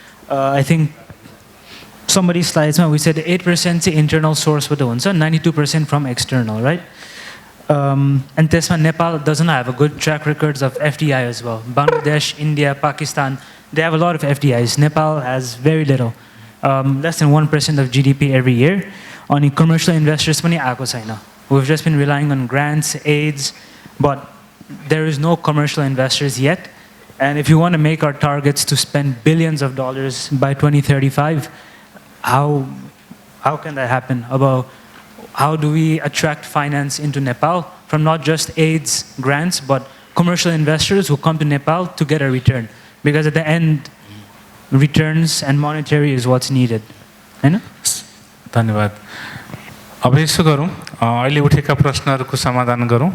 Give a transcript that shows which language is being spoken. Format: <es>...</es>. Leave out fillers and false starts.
<en>I think somebody's slides we said 8% चाहिँ internal source</en> <ne>बाट हुन्छ,</ne> <en>92% from external, right? And</en> <ne>त्यसमा</ne> <en>Nepal doesn't have a good track records of FDI as well. Bangladesh, India, Pakistan, they have a lot of FDIs. Nepal has very little, less than 1% of GDP every year.</en> <ne>Ani commercial investors पनि आएको छैन.</ne> <en>We've just been relying on grants, aids, but there is no commercial investors yet. And if you want to make our targets to spend billions of dollars by 2035, how can that happen? About how do we attract finance into Nepal from not just aids, grants, but commercial investors who come to Nepal to get a return? Because at the end, returns and monetary is what's needed.</en> <ne>हैन? धन्यवाद। अब यसो गरौँ, अहिले उठेका प्रश्नहरूको समाधान गरौँ।</ne>